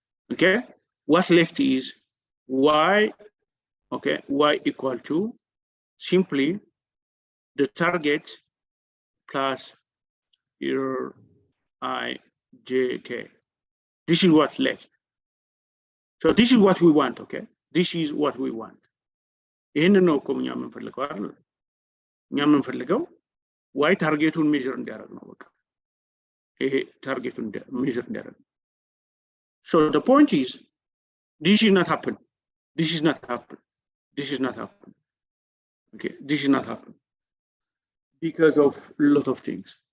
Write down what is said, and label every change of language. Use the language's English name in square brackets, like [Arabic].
[English] Okay. What's left is y. Okay, y equal to simply the target plus your I, J, K. This is what's left. So this is what we want, okay? This is what we want. [Amharic] ይህንን ነው እኮ እኛ የምንፈልገው አይደል? እኛ የምንፈልገው ዋይ ታርጌቱን ሜዥር እንዲያደርግ ነው በቃ። ይሄ ታርጌቱን ሜዥር እንዲያደርግ። [English] So the point is, this is not happen. This is not happen. This is not happen. Okay, this is not happen because of a lot of things.